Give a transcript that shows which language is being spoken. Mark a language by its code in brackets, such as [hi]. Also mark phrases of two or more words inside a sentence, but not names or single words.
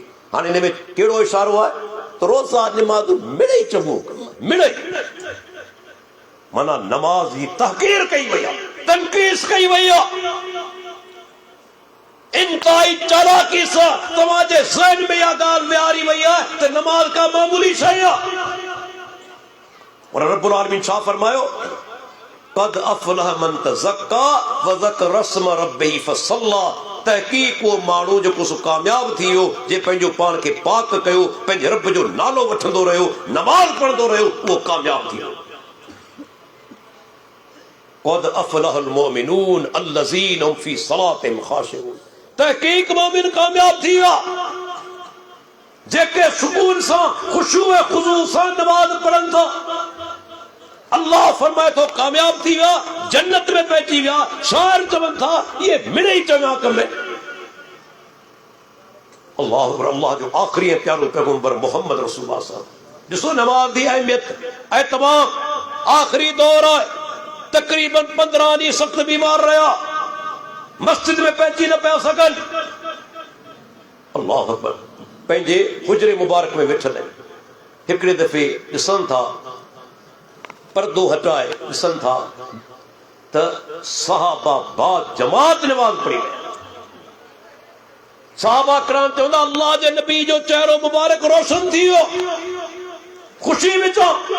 [sd] हाणे हिन में कहिड़ो इशारो आहे त रोज़ा निमाज़ूं मिड़ई चङू कमु, मिड़ई माना नमाज जी तहकीर कई वई आहे, तनकीस कई वई आहे। इंतहाई चालाकी सां तव्हांजे ज़हन में इहा ॻाल्हि विहारी वई आहे त नमाज का मामूली शइ आहे। और रब्बुल आलमीन छा फरमायो? [ar] قد أفلح من تزكى وذكر اسم ربه فصلى, [sd] तहकीक वो माण्हू जेको सो कामयाब थी वियो, जे पंहिंजो पाण खे पाक कयो, पंहिंजे रब जो नालो वठंदो रहियो, नमाज़ पढ़ंदो रहियो, उहो कामयाब थी वियो। [ar] قد أفلح المؤمنون الذين هم في صلاتهم خاشعون. [sd] तहक़ीक़ मोमिन कामयाब थी विया जेके सुकून सां खुशू ऐं खुज़ू सां नमाज पढ़नि था। अल्लाह फरमाए थो कामयाब थी विया, जन्नत में पहुंची विया। शायर चवनि था ये मिड़े ई चङा कम। [ar] الله أكبر. [sd] अल्लाह जो आखिरी प्यारो पैगंबर मोहम्मद रसूलुल्लाह साहब ॾिसो नमाज की अहमियत ऐं तमाम आखिरी दौर है। तकरीबन 15 ॾींहं सख्त बीमार रहा, मस्जिद में पहुंची न पिया सघनि। [ar] الله أكبر. [sd] पंहिंजे हुजरे मुबारक में वेठल आहिनि। हिकिड़े दफ़े ॾिसनि था पर्दो हटाए ॾिसनि था त सहाबा बा जमात नमाज पढ़ी रहिया। सहाबा कराम चवंदा अल्लाह जे नबी जो चेहरो मुबारक रोशन थी वियो खुशी विचों।